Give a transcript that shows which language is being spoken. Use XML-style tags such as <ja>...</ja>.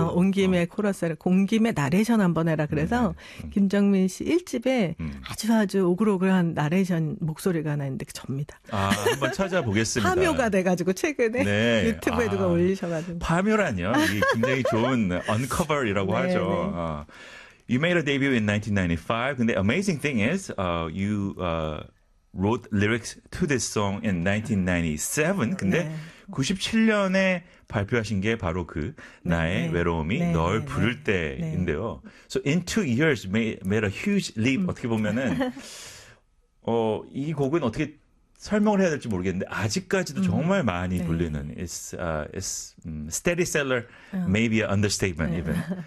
<ko>온 김에 코러스를 공 김에 나레이션 한번 해라. 그래서 김정민 씨 1집에 아주 오글오글한 나레이션 목소리가 하나 있는데 그 접니다. 아, 한번 찾아보겠습니다. 파묘가 돼가지고 최근에 네. 유튜브에 누가 올리셔가지고. 파묘라뇨. 이게 굉장히 좋은 언커버라고 하죠.</ko> <en>You made a debut in 1995. 근데 amazing thing is you wrote lyrics to this song in 1997.</en> <ko>근데 97년에 발표하신 게 바로 그 나의 외로움이 널 부를 때인데요.</ko> <en>So in two years made a huge leap.</en> <ko>어떻게 보면은 이 곡은 어떻게 설명을 해야 될지 모르겠는데 아직까지도 정말 많이 불리는</ko> <en>it's steady seller maybe an understatement even.</en>